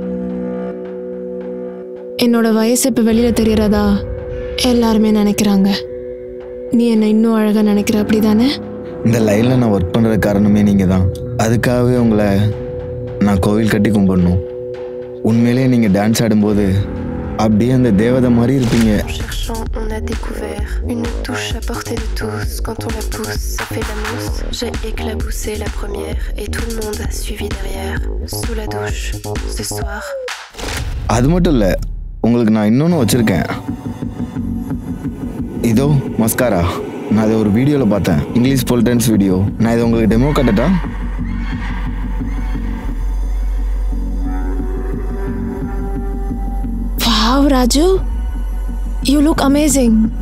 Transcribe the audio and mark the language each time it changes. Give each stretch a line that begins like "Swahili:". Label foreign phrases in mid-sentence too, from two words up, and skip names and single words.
Tamil: என்னோட வயசு இப்போ வெளியில் தெரியறதா எல்லாருமே நினைக்கிறாங்க. நீ என்னை இன்னும் அழகாக நினைக்கிற, அப்படி தானே? இந்த லைனில் நான் ஒர்க் பண்ணுற காரணமே நீங்கள் தான். அதுக்காகவே உங்களை நான் கோவில் கட்டி கும்பிடணும். உண்மையிலே நீங்கள் டான்ஸ் ஆடும்போது அப்படியே அந்த தேவதை மாதிரி இருப்பீங்க.
French: On a découvert une touche à portée de tous. Quand on la pousse, ça fait la mousse. J'ai éclaboussé la première et tout le monde a suivi derrière. Sous la douche, ce soir.
Tamil: அது மட்டும் இல்லை, உங்களுக்கு நான் இன்னொன்று வச்சுருக்கேன். இதோ மஸ்காரா. நான் இதை ஒரு வீடியோவில் பார்த்தேன்,
English: English pole dance video.
Tamil: நான் இதை உங்களுக்கு டெமோ காட்டட்டா?
English: wow Raju, you look amazing.